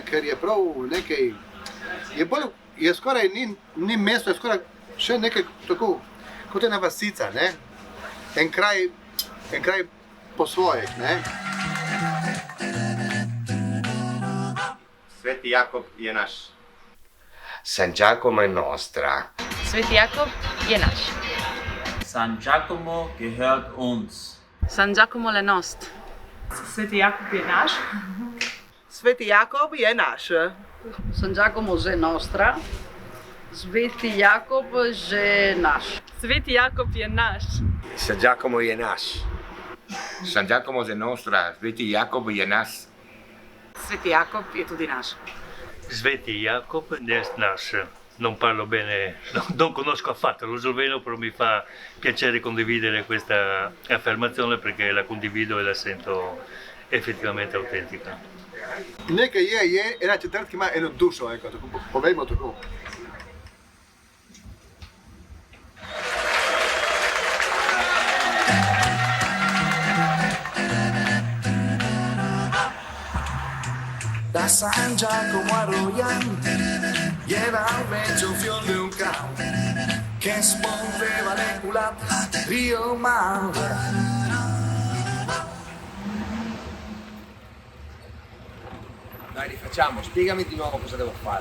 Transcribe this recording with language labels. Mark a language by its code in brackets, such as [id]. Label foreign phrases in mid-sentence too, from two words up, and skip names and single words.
[sl] Ker je prav nekaj, je skoraj ni mesto, je skoraj še nekaj tako, kot ena vasica, ne? En kraj po svojih, ne? Sveti Jakob je naš. [it] San Giacomo è nostra. [sl] Sveti Jakob je naš. [de] San Giacomo gehört uns. [it] San Giacomo le nost. [sl] Sveti Jakob je naš. Sveti Jakob je naš. [it] San Giacomo je nostra. [sl] Sveti Jakob je naš. Sveti Jakob je naš. San Giacomo je naš. [it] San Giacomo je nostra, [sl] Sveti Jakob je naš. Sveti Jakob je tudi naš. Sveti Jakob je naš. [it] Non parlo bene, non conosco affatto lo sloveno, però mi fa piacere condividere questa affermazione perché la condivido e la sento effettivamente autentica. [sl] Nekaj je ena četrt, ki ima eno dušo, tako povejmo tako. [it] Da San Giacomo a Royan, era invece un fior di un can che spondeva le culate Rio Mare. Dai, rifacciamo, spiegami di nuovo cosa devo fare.